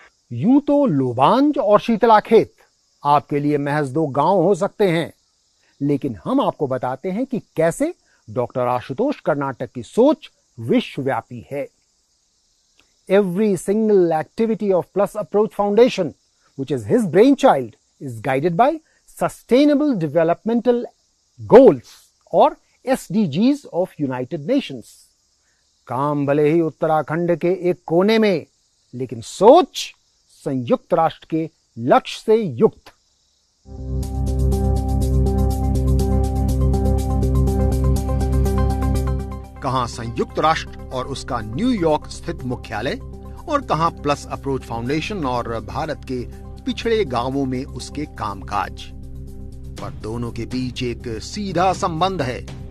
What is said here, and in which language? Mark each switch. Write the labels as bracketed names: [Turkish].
[Hindi] यूं तो लोबांज और शीतलाखेत आपके लिए महज 2 गांव हो सकते हैं, लेकिन हम आपको बताते हैं कि कैसे डॉक्टर आशुतोष कर्नाटक की सोच विश्वव्यापी है। [English] Every single activity of Plus Approach Foundation, which is his brainchild, is guided by Sustainable Developmental Goals [Hindi] और [English] SDGs of United Nations. [Hindi] काम भले ही उत्तराखंड के एक कोने में, लेकिन सोच संयुक्त राष्ट्र के लक्ष्य से युक्त। कहां संयुक्त राष्ट्र और उसका न्यूयॉर्क स्थित मुख्यालय और कहां प्लस अप्रोच फाउंडेशन और भारत के पिछड़े गांवों में उसके कामकाज, पर दोनों के बीच एक सीधा संबंध है।